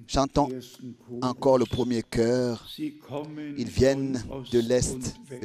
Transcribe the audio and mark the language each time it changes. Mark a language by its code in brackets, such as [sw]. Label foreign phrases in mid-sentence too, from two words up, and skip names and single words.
[fr] Chantons [de] ersten Chor. [fr] encore le premier chœur. [de] Sie kommen [fr] Ils viennent [de] von Ost [fr] de [de] und [fr] l'Est [de] West.